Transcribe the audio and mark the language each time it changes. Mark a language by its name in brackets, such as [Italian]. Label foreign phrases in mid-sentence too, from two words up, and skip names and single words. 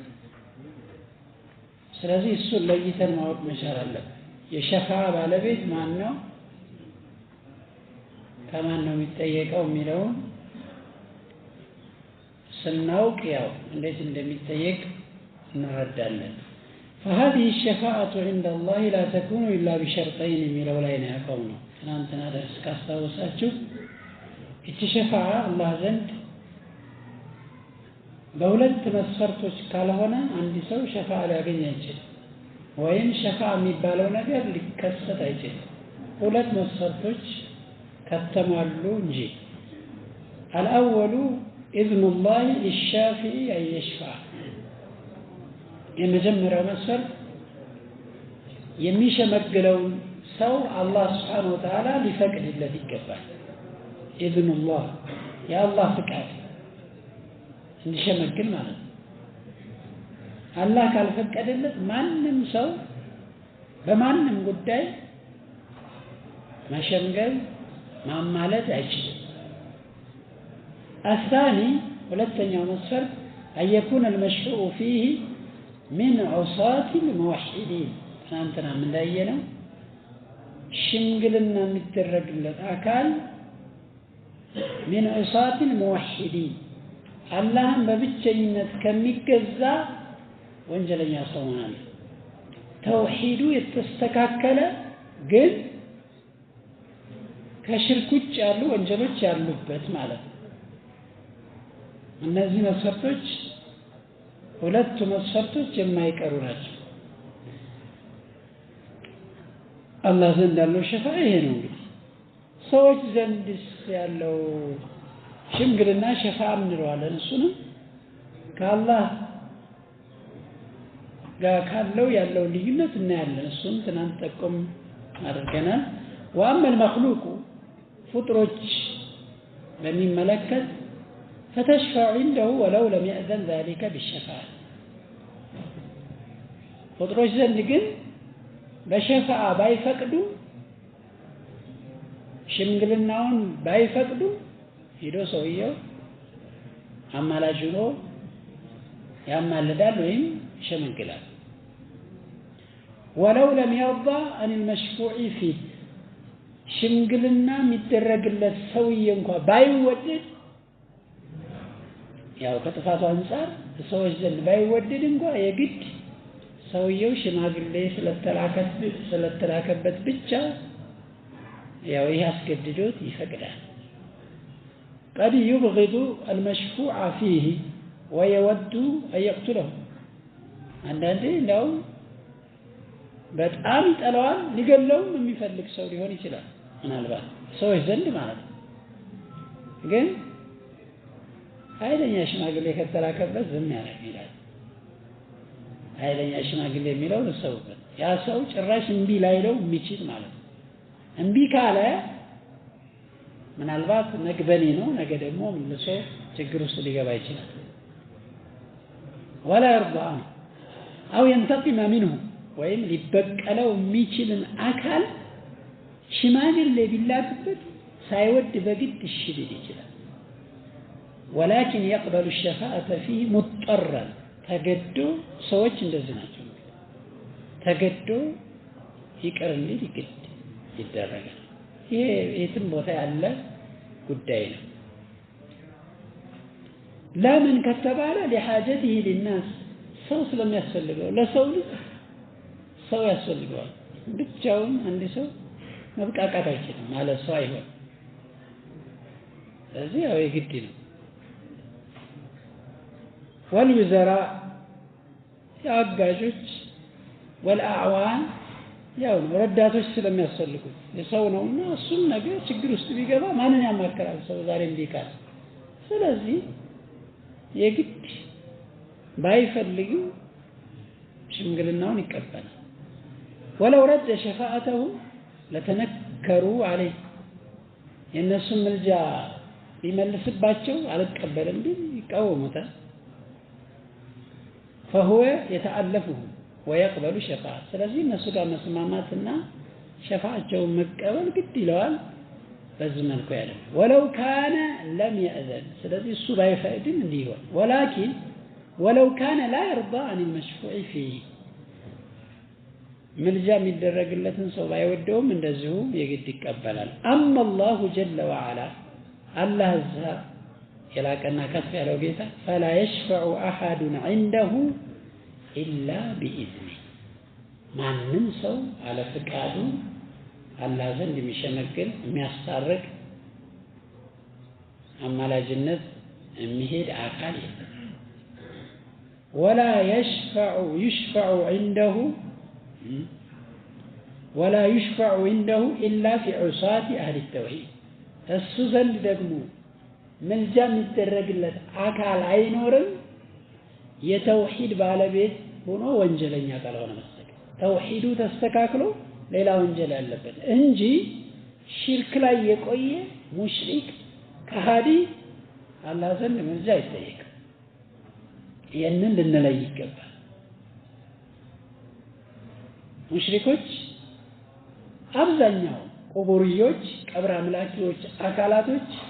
[Amharic] ስለዚህ እሱን ለይተን ማወቅ መቻል አለብን። የሸፋዓ ባለቤት ማን ነው፣ ከማን ነው የሚጠየቀው የሚለውን ስናውቅ ያው እንዴት እንደሚጠየቅ እንረዳለን። [Arabic] فهذه الشفاعة عند الله لا تكون إلا بشرطين [Amharic] የሚለው ላይ ነው ያቆምነው። ትናንትና ደርስ ካስታወሳችሁ እቺ ሸፋዓ አላህ ዘንድ በሁለት መስፈርቶች ካልሆነ አንድ ሰው ሸፋዓ ሊያገኝ አይችልም፣ ወይም ሸፋዓ የሚባለው ነገር ሊከሰት አይችልም። ሁለት መስፈርቶች ከተሟሉ እንጂ [Arabic] الأول إذن الله للشافع أن يشفع [Amharic] የመጀመሪያው መስፈርት የሚሸመግለውን ሰው አላህ [Arabic] سبحانه وتعالى [Amharic] ሊፈቅድለት ይገባል። [Arabic] إذن الله [Amharic] የአላህ ፍቃድ እንዲሸመግል ማለት ነው። አላህ ካልፈቀደለት ማንም ሰው በማንም ጉዳይ መሸምገል ማማለት አይችልም። الثاني ሁለተኛው መስፈርት [Arabic] أن يكون المشفوع فيه من عصاة الموحدين [Amharic] ትናንትና እንዳየነው ሽምግልና የሚደረግለት አካል [Arabic] من عصاة الموحدين [Amharic] አላህን በብቸኝነት ከሚገዛ ወንጀለኛ ሰው ማለት ተውሂዱ የተስተካከለ ግን ከሽርክ ውጭ ያሉ ወንጀሎች ያሉበት ማለት ነው። እነዚህ መስፈርቶች ሁለቱ መስፈርቶች የማይቀሩ ናቸው። አላህ ዘንድ ያለው ሸፋዓ ይሄ ነው። እንግዲህ ሰዎች ዘንድስ ያለው ሽምግልና ሸፋዓ እንለዋለን። እሱንም ከአላህ ጋር ካለው ያለው ልዩነት እናያለን። እሱን ትናንት ጠቆም አድርገናል። [Arabic] وأما المخلوق [Amharic] ፍጥሮች በሚመለከት [Arabic] فتشفع عنده ولو لم يأذن ذلك بالشفاعة [Amharic] ፍጥሮች ዘንድ ግን በሸፋዓ ባይፈቅዱ ሽምግልናውን ባይፈቅዱ ሄዶ ሰውየው አማላጅ ሆኖ ያማልዳል ወይም ይሸመግላል። [Arabic] ولو لم يرضى عن المشفوع فيه [Amharic] ሽምግልና የሚደረግለት ሰውዬ እንኳን ባይወደድ ያው ከጥፋቱ አንፃር ሰዎች ዘንድ ባይወደድ እንኳን የግድ ሰውየው ሽማግሌ ስለተላከበት ብቻ ያው ይሄ አስገድዶት ይፈቅዳል። [Arabic] قد يبغض المشفوع فيه ويود أن يقتله [Amharic] አንዳንዴ ነው በጣም ይጠላዋል ሊገለው የሚፈልግ ሰው ሊሆን ይችላል ምናልባት ሰዎች ዘንድ ማለት ነው። ግን ኃይለኛ ሽማግሌ ከተላከበት ዝም ያደርግ ይላል። ኃይለኛ ሽማግሌ የሚለው ልሰውበት ያ ሰው ጭራሽ እምቢ ላይለው የሚችል ማለት ነው። እምቢ ካለ ምናልባት ነግበኔ ነው ነገ ደግሞ መልሶ ችግር ውስጥ ሊገባ ይችላል። [Arabic] ولا يرضى أو ينتقم منه [Amharic] ወይም ሊበቀለው የሚችልን አካል ሽማግሌ ቢላክበት ሳይወድ በግድ እሺ ሊል ይችላል። [Arabic] ولكن يقبل الشفاعة فيه مضطرا [Amharic] ተገዶ ሰዎች እንደዚህ ናቸው። ተገዶ ይቅር እንዲል ይግድ ይደረጋል። ይሄ የትም ቦታ ያለ ጉዳይ ነው። ለምን ከተባለ [Arabic] لحاجته للناس [Amharic] ሰው ስለሚያስፈልገው ለሰው ልጅ ሰው ያስፈልገዋል። ብቻውን አንድ ሰው መብቃቃት አይችልም ማለት ሰው አይሆን። ስለዚህ ያው የግድ ነው። والوزراء የአጋዦች والأعوان ያው ነው ረዳቶች ስለሚያስፈልጉ የሰው ነውና እሱም ነገር ችግር ውስጥ ቢገባ ማንን ያማከራል ሰው ዛሬ እንዲካል። ስለዚህ የግድ ባይፈልግም ሽምግልናውን ይቀበላል። [Arabic] ولو رد شفاعته لتنكروا عليه [Amharic] የነሱ ምልጃ ቢመልስባቸው አልቀበልም ቢል ይቃወሙታል። [Arabic] فهو يتألفه ويقبل شفاعة [Amharic] ስለዚህ እነሱ ጋር መስማማትና ሸፋዓቸውን መቀበል ግድ ይለዋል። በዚህ መልኩ ያለ [Arabic] ولو كان لم يأذن [Amharic] ስለዚህ እሱ ባይፈቅድም እንዲህ ይሆን [Arabic] ولكن ولو كان لا يرضى عن المشفوع فيه [Amharic] ምልጃ የሚደረግለትን ሰው ባይወደውም እንደዚሁ የግድ ይቀበላል። [Arabic] أما الله جل وعلا الله [Amharic] የላቀና ከፍ ያለው ጌታ [Arabic] فلا يشفع أحد عنده إلا بإذنه [Amharic] ማንም ሰው አለ ፍቃዱ አላህ ዘንድ የሚሸመግል የሚያስታርቅ አማላጅነት የሚሄድ አካል የለም። [Arabic] ولا يشفع عنده إلا في عصاة أهل التوحيد [Amharic] እሱ ዘንድ ደግሞ ምልጃ የሚደረግለት አካል አይኖርም የተውሂድ ባለቤት ሆኖ ወንጀለኛ ካልሆነ መሰለኝ። ተውሂዱ ተስተካክሎ ሌላ ወንጀል ያለበት እንጂ ሽርክ ላይ የቆየ ሙሽሪክ ከሃዲ አላህ ዘንድ ምልጃ አይጠየቅም። ይህንን ልንለይ ይገባል። ሙሽሪኮች አብዛኛው ቁቡርዮች ቀብር አምላኪዎች አካላቶች